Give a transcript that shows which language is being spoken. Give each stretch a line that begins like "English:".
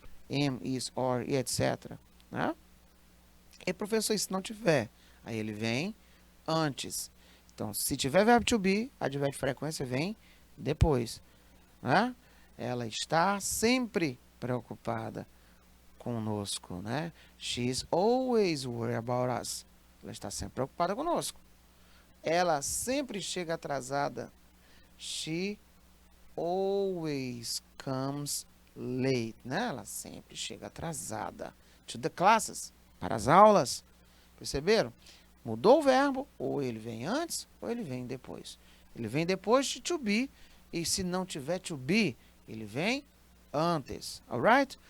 Portuguese: Am, is, or e etc. Né? E professor, e se não tiver? Aí ele vem antes. Então, se tiver verbo to be, advérbio de frequência vem depois. Né? Ela está sempre preocupada conosco, né?
English: She's always worried about us.
Portuguese: Ela está sempre preocupada conosco. Ela sempre chega atrasada.
English: She always comes late, né?
Portuguese: Ela sempre chega atrasada.
English: To the classes,
Portuguese: para as aulas. Perceberam? Mudou o verbo, ou ele vem antes, ou ele vem depois. Ele vem depois de to be, e se não tiver to be, ele vem antes, alright?